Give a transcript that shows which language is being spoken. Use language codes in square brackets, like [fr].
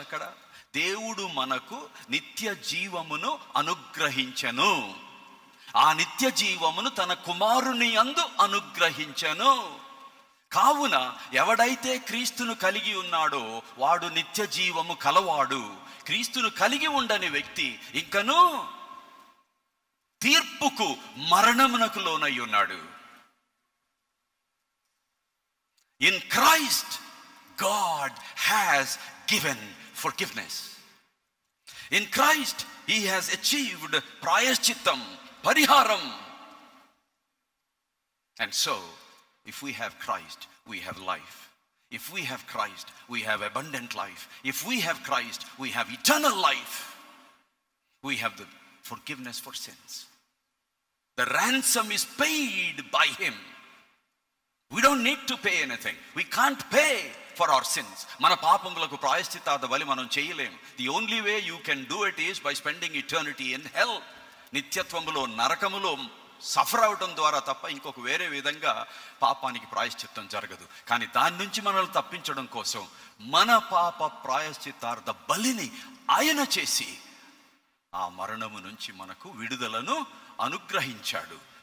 [te] అక్కడ దేవుడు మనకు నిత్య జీవమును అనుగ్రహించెను, ఆ నిత్య జీవమును తన కుమారుని యందు అనుగ్రహించెను. కావున ఎవడైతే క్రీస్తును కలిగి ఉన్నాడో వాడు నిత్య జీవము కలవాడు. క్రీస్తును కలిగి ఉండని వ్యక్తి ఇంకను తీర్పుకు, మరణమునకు లోనై ఉన్నాడు. [en] In Christ, God has given forgiveness. In Christ, He has achieved [te] prayashchittam, pariharam. [en] And so, if we have Christ, we have life. If we have Christ, we have abundant life. If we have Christ, we have eternal life. We have the forgiveness for sins. The ransom is paid by Him. We don't need to pay anything. We can't pay for our sins. [te] మన పాపములకు ప్రాయశ్చిత్తార్థ బలి మనం చేయలేం. [en] The only way you can do it is by spending eternity in hell. [te] నిత్యత్వములో, నరకములో suffer అవడం ద్వారా తప్ప ఇంకొక వేరే విధంగా పాపానికి ప్రాయశ్చిత్తం జరగదు. కానీ దాని నుంచి మనల్ని తప్పించడం కోసం మన పాప ప్రాయశ్చిత్తార్థ బలిని ఆయన చేసి ఆ మరణము నుంచి మనకు విడుదలను అనుగ్రహించాడు.